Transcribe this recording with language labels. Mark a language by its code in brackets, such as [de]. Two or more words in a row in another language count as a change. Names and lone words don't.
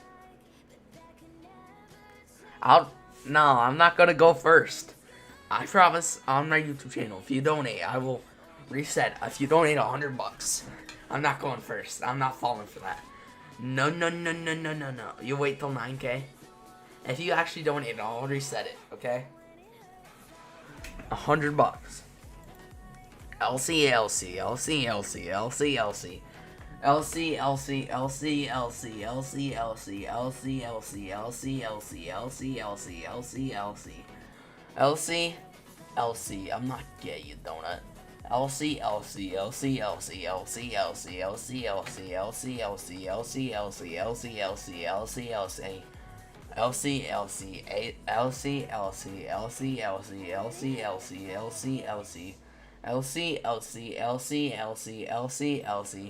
[en] No, I'm not gonna go first. I promise on my YouTube channel, if you donate, I will reset. If you donate $100, I'm not going first. I'm not falling for that. No. You wait till 9K. If you actually donate, I'll reset it, okay? $100. LCLC. LC, LC, LC, LC, LC, LC, LC, LC, LC, LC, LC, LC, LC, LC, LC, LC. I'm not gay, you donut. LC, LC, LC, LC, LC, LC, LC, LC, LC, LC, LC, LC, LC, LC, LC, LC. LC, LC, LC, LC, LC, LC, LC, LC, LC, LC, LC, LC, LC, LC, LC, LC.